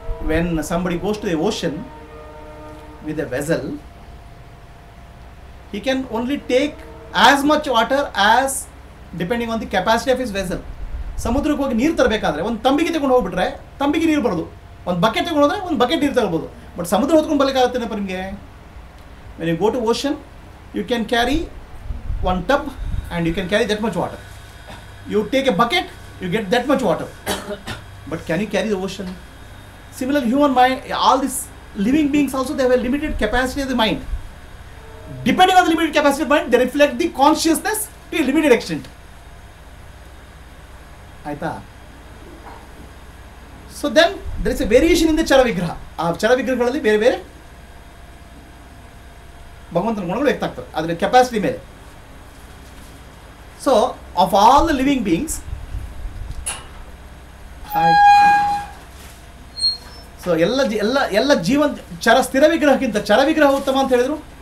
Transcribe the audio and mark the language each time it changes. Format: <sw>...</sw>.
<en>When somebody goes to the ocean with a vessel, he can only take as much water as depending on the capacity of his vessel.</en> <kn>ಸಮುದ್ರಕ್ಕೆ ಹೋಗಿ ನೀರು ತರಬೇಕಾದ್ರೆ ಒಂದು ತಂಬಿಗೆ ತಗೊಂಡು ಹೋಗ್ಬಿಟ್ರೆ ತಂಬಿಗೆ ನೀರು ಬರೋದು, ಒಂದು ಬಕೆಟ್ ತಗೊಂಡು ಹೋದ್ರೆ ಒಂದು ಬಕೆಟ್ ನೀರು ತಗೊಳ್ಬೋದು. ಬಟ್ ಸಮುದ್ರ ಹೊತ್ಕೊಂಡು ಬರಲಿಕ್ಕಾಗುತ್ತೇನಪ್ಪ ನಿಮಗೆ?</kn> <en>When you go to ocean you can carry one tub and you can carry that much water. You take a bucket, you get that much water. But can you carry the ocean? Similar human mind, all these living beings also, they have a limited capacity of the mind. Depending on the limited capacity of mind, they reflect the consciousness to a limited extent.</en> <kn>Aita?</kn> <en>So then there is a variation in the chara vigraha.</en> <kn>ಆ ಚರ ವಿಗ್ರಹಗಳಲ್ಲಿ ಬೇರೆ ಬೇರೆ ಭಗವಂತನ ಗುಣಗಳು ವ್ಯಕ್ತ ಆಗ್ತವೆ ಅದರ capacity ಮೇಲೆ.</kn> <en>so of all the living beings,</en> <kn>so ಎಲ್ಲ ಜೀವನ್ ಸ್ಥಿರ ವಿಗ್ರಹಕ್ಕಿಂತ ಚರ ವಿಗ್ರಹ ಉತ್ತಮ ಅಂತ ಹೇಳಿದ್ರು.</kn>